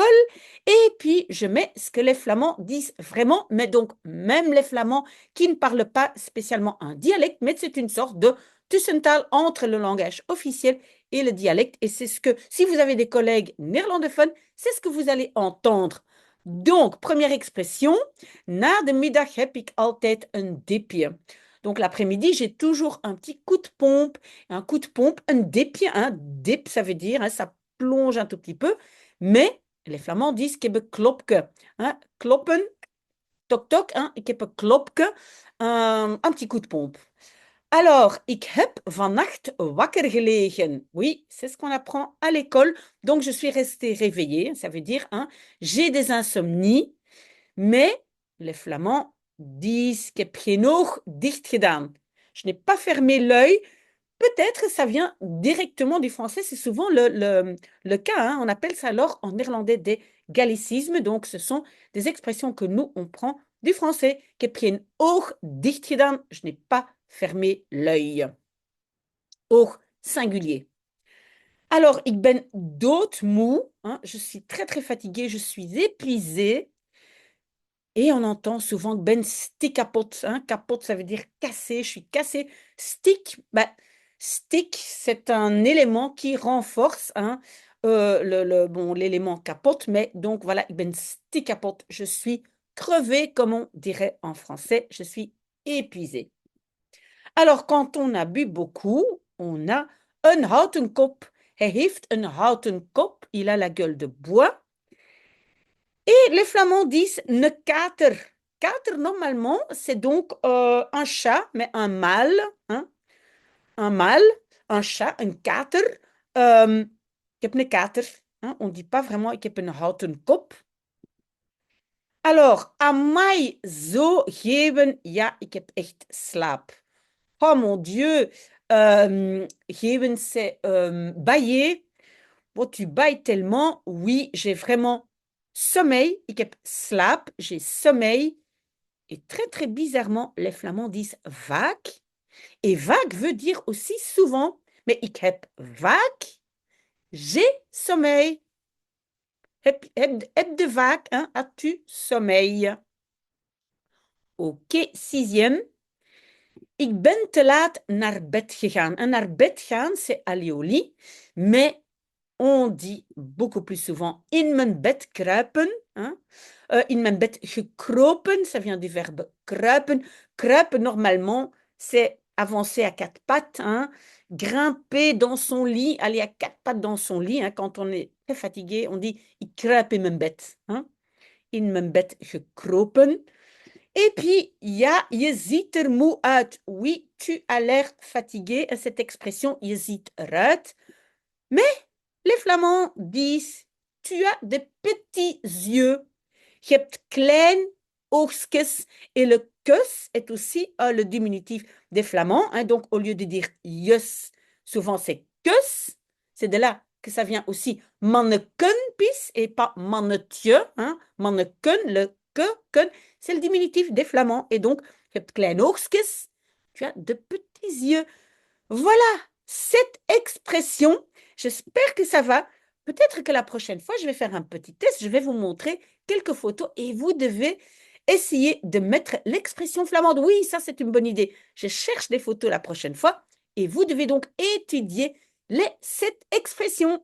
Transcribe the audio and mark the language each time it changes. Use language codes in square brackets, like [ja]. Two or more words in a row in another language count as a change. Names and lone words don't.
[fr] Et puis, je mets ce que les Flamands disent vraiment. Mais donc, même les Flamands qui ne parlent pas spécialement un dialecte, mais c'est une sorte de tussentaal entre le langage officiel et le dialecte. Et c'est ce que, si vous avez des collègues néerlandophones, c'est ce que vous allez entendre. Donc, première expression, [nl] na de middag heb ik altijd een dipje. [fr] Donc l'après-midi, j'ai toujours un petit coup de pompe, un dipje, un dip, ça veut dire, hein, ça plonge un tout petit peu, mais les Flamands disent [nl] ik heb een klopke, [fr] hein, kloppen, toc toc, hein, [nl] ik heb een klopke, [fr] un petit coup de pompe. Alors, [nl] ik heb vannacht wakker gelegen. [fr] Oui, c'est ce qu'on apprend à l'école. Donc, je suis restée réveillée. Ça veut dire, hein, j'ai des insomnies, mais les Flamands disent [nl] ik heb geen oog dicht gedaan. [fr] Je n'ai pas fermé l'œil. Peut-être ça vient directement du français. C'est souvent le cas, hein. On appelle ça alors en néerlandais des gallicismes. Donc, ce sont des expressions que nous, on prend du français. [nl] Ik heb geen oog dicht gedaan. [fr] Je n'ai pas fermé l'œil. Oog singulier. Alors, [nl] ik ben doodmoe, [fr] hein. Je suis très, très fatiguée. Je suis épuisée. Et on entend souvent que [nl] ben stick kapot, [fr] hein. Kapot, ça veut dire cassé. Je suis cassée. Stick, bah, stick, c'est un élément qui renforce, hein, bon, l'élément capote. Mais donc voilà, [nl] ben stick kapot. [fr] Je suis crevée, comme on dirait en français. Je suis épuisée. Alors, quand on a bu beaucoup, on a [nl] een houten kop. Hij heeft een houten kop. [fr] Il a la gueule de bois. Et les Flamands disent [nl] ne kater. [fr] Kater, normalement, c'est donc un chat, mais un mâle, hein, un mâle, un chat, un kater. [nl] Ik heb een kater. [fr] Hein, on ne dit pas vraiment [nl] ik heb een houten kop. Alors, aan mij zo geven, ja, ik heb echt slaap. [fr] Oh mon Dieu, geven, c'est bailler. Bon, tu bailles tellement. Oui, j'ai vraiment sommeil. [nl] Ik heb slaap, [fr] j'ai sommeil. Et très, très bizarrement, les Flamands disent vaak. Et vaak veut dire aussi souvent. [nl] Mais ik heb vaak, [fr] j'ai sommeil. [nl] Heb de vaak, [fr] hein, as-tu sommeil? Ok, sixième. [nl] Ik ben te laat naar bed gegaan. En naar bed gaan, [fr] c'est aller au lit. Mais on dit beaucoup plus souvent [nl] in mijn bed kruipen. [fr] Hein? [nl] In mijn bed gekropen, [fr] ça vient du verbe kruipen. Kruipen, normalement, c'est avancer à quatre pattes. Hein? Grimper dans son lit, aller à quatre pattes dans son lit. Hein? Quand on est très fatigué, on dit [nl] ik kruip in mijn bed. [fr] Hein? [nl] In mijn bed gekropen. [fr] Et puis, il y a [nl] je ziet er moe uit. [fr] Oui, tu as l'air fatigué. Cette expression, [nl] je ziet eruit. [fr] Mais les Flamands disent tu as de petits yeux. [nl] Je hebt klein oogstjes. [fr] Et le kus est aussi le diminutif des Flamands. Hein, donc, au lieu de dire jus, souvent c'est kus. C'est de là que ça vient aussi manneken-pis et pas mannetje. Hein. Manneken, le que, kun, c'est le diminutif des Flamands. Et donc, [nl] je hebt klein oogstjes. [fr] Tu as de petits yeux. Voilà cette expression. J'espère que ça va. Peut-être que la prochaine fois, je vais faire un petit test. Je vais vous montrer quelques photos et vous devez essayer de mettre l'expression flamande. Oui, ça, c'est une bonne idée. Je cherche des photos la prochaine fois et vous devez donc étudier cette expression.